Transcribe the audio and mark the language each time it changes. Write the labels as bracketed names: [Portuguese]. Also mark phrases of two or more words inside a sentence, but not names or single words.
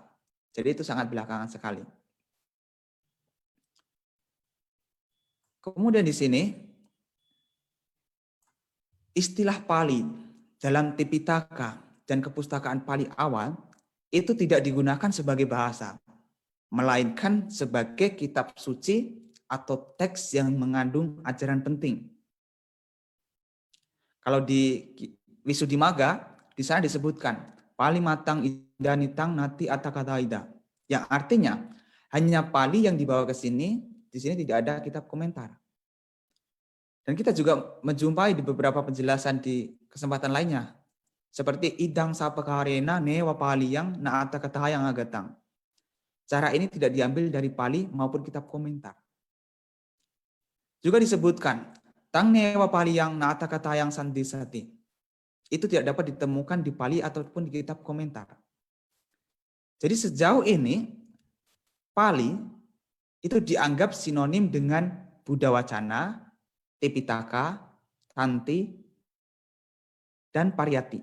[Indonesian] Jadi itu sangat belakangan sekali. Kemudian di sini istilah Pali dalam Tipitaka dan kepustakaan Pali awal itu tidak digunakan sebagai bahasa, melainkan sebagai kitab suci atau teks yang mengandung ajaran penting. Kalau di Visuddhimagga, di sana disebutkan [Pali] Pali matang idanitang nati atakataida, [Indonesian] yang artinya hanya Pali yang dibawa ke sini, di sini tidak ada kitab komentar. Dan kita juga menjumpai di beberapa penjelasan di kesempatan lainnya, seperti [Pali] idang sapakarena newa Pali yang naata katahayang agatang. [Indonesian] Cara ini tidak diambil dari Pali maupun kitab komentar. Juga disebutkan [Pali] tang newa Pali yang naata katahayang sandisati. [Indonesian] Itu tidak dapat ditemukan di Pali ataupun di kitab komentar. Jadi sejauh ini Pali itu dianggap sinonim dengan Buddha Wacana, Tipitaka, Tanti, dan Pariyati.